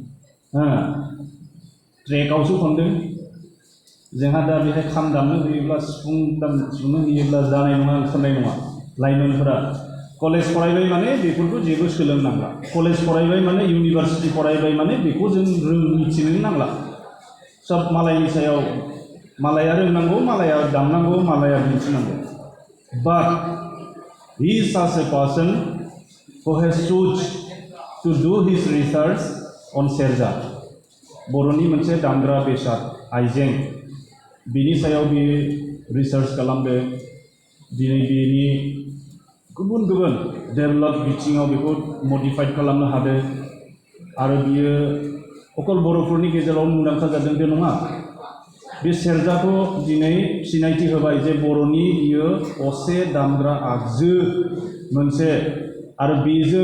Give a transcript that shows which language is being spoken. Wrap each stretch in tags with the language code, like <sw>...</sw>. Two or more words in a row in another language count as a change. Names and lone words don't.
<brx>ट्रेकआवसो खनदों जोंहा दा बेहाय खाम दामनो होयोब्ला सिफुं दामनो होयोब्ला जानाय नङा ओंखारनाय नङा लाइमोनफोरा कलेज फरायबाय माने बेफोरखौ जेबो सोलोंनांला कलेज फरायबाय माने इउनिभार्सिटि फरायबाय माने बेखौ जों मिथिनो नांला सब मालायनि सायाव मालाया रोंनांगौ मालाया दामनांगौ मालाया दिन्थिनांगौ</brx> <en>but he is such a person who has choose to do his research on</en> <brx>सेरजा बर'नि मोनसे दामग्रा बेसाद आइजें बिनि सायाव बियो रिसार्च खालामदों दिनै बिनि गुबुन गुबुन डेभेलप बिथिङाव बेखौ मडिफाइड खालामनो हादों आरो बियो अकल बर'फोरनि गेजेराव मुंदांखा जादों बे नङा बे सेरजाखौ दिनै सिनायथि होबाय जे बर'नि बियो असे दामग्रा आगजु मोनसे आरो बेजों</brx>